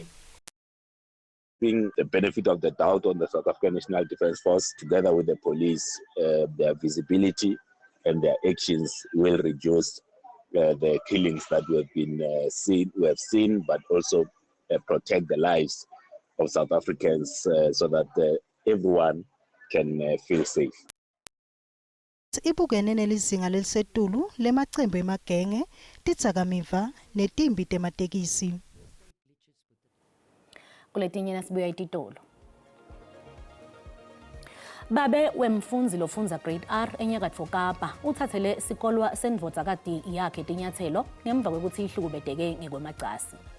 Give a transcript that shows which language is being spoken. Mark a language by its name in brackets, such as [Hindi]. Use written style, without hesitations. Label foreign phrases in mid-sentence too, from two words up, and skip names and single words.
[English] Being the benefit of the doubt on the South African National Defence Force, together with the police, their visibility and their actions will reduce the killings that we have seen, but also protect the lives of South Africans so that everyone can feel safe. [Swati] Ibukene nelizinga lelisetulu lemacembu emagenge tidzakamiva netimbi tematekisi. Kuletinye nasibuya ititolo. Babe wemfundzi lofundza grade R eNyakatfo Kapa uthathele sikolwa senvodzakati yakhe tinyathelo ngemva kwekuthi ihlukubeteke ngekwemacasi.